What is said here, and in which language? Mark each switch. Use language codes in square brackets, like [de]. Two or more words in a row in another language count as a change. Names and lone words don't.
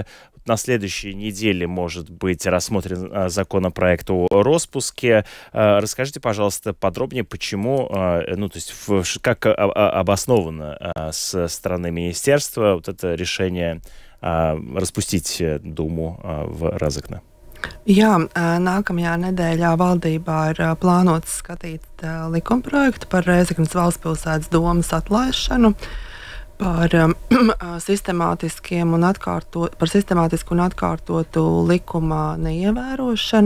[ru] На следующей неделе может быть рассмотрен законопроект о распуске. Расскажите, пожалуйста, подробнее, почему, как обосновано со стороны министерства вот это решение распустить Думу в Разокне. [lv] Jā, nākamajā nedēļā valdībā ir plānots skatīt likumprojektu par Rēzeknes valstspilsētas domas atlaišanu, par sistemātisku un atkārtotu likuma neievērošanu.